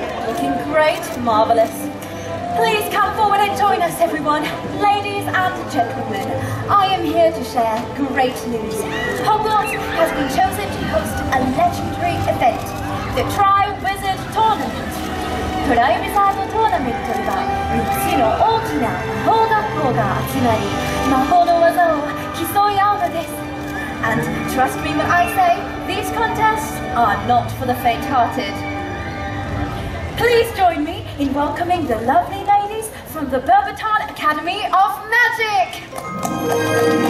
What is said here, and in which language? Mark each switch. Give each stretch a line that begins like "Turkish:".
English: Looking great, marvelous. Please come forward and join us, everyone. Ladies and gentlemen, I am here to share great news. Hogwarts has been chosen to host a legendary event, the Try Wizard Tournament.
Japanese: トライウィザードトーナメントでは3つの大きな魔法学校が集まり魔法の技を競い合うのです。
English: And trust me when I say these contests are not for the faint-hearted. Please join me in welcoming the lovely ladies from the Beauxbaton Academy of Magic.